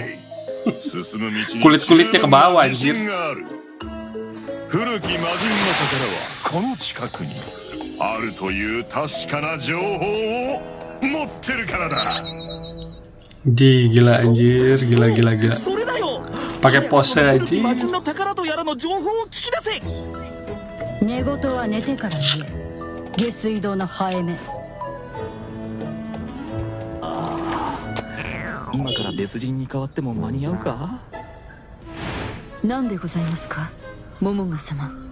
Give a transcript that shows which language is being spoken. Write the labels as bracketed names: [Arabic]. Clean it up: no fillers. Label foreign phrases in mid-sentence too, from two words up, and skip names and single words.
[Indonesian] Kulit-kulitnya ke bawah anjir. Gila anjir, gila. Pakai pose anjir. [Japanese] 寝言は寝てから言え。下水道のハエ目。今から別人に変わっても間に合うか。なんでございますか、モモンガ様。